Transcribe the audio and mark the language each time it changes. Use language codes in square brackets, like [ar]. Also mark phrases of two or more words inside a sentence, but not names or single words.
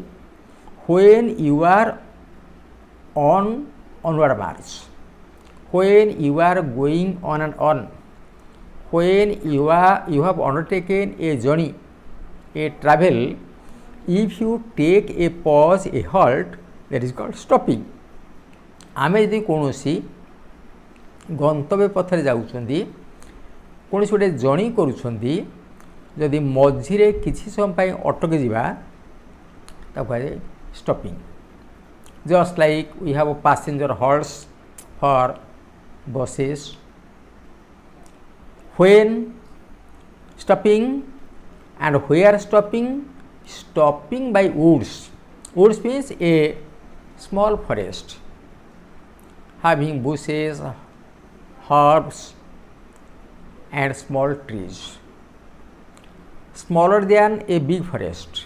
[en] When you are on onward march, when you are going on and on, when you have undertaken a journey, a travel, if you take a pause, a halt, that is called stopping. [or] ଆମେ ଯଦି କୌଣସି ଗନ୍ତବ୍ୟ ପଥରେ ଯାଉଛନ୍ତି, କୌଣସି ଗୋଟେ जर्नी କରୁଛନ୍ତି, ଯଦି ମଝିରେ କିଛି ସମୟ ପାଇଁ ଅଟକି ଯିବା ତାକୁ କହେ stopping. [en] Just like we have a passenger halts for buses. When stopping and where stopping? Stopping by woods. Woods means a small forest having bushes, herbs and small trees, smaller than a big forest.